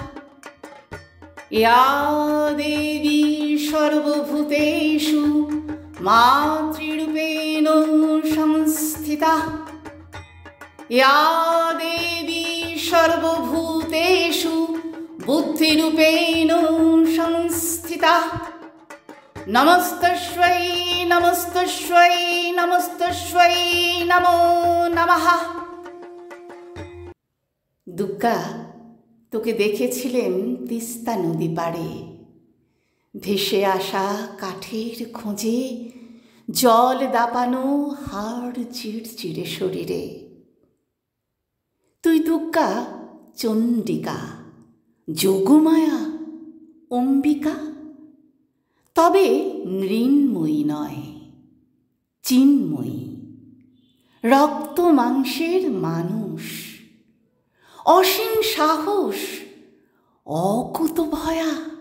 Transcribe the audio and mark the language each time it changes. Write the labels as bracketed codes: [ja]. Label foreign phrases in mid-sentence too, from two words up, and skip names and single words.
[sa] या देवी सर्वभूतेषु मातृरूपेण संस्थिता या देवी सर्वभूतेषु बुद्धिरूपेण संस्थिता नमस्तस्यै नमस्तस्यै नमस्तस्यै नमो नमः। [bn] দুর্গা তোকে দেখেছিলেন তিস্তা নদী পাড়ে, ভেসে আসা কাঠের খোঁজে, জল দাপানো হাড় চিড়চিড়ে শরীরে। তুই দুর্গা চণ্ডিকা, যোগমায়া, অম্বিকা, তবে মৃন্ময়ী নয়, চিন্ময়ী, রক্ত মাংসের মানুষ, অসীম সাহস, অকুতভয়া।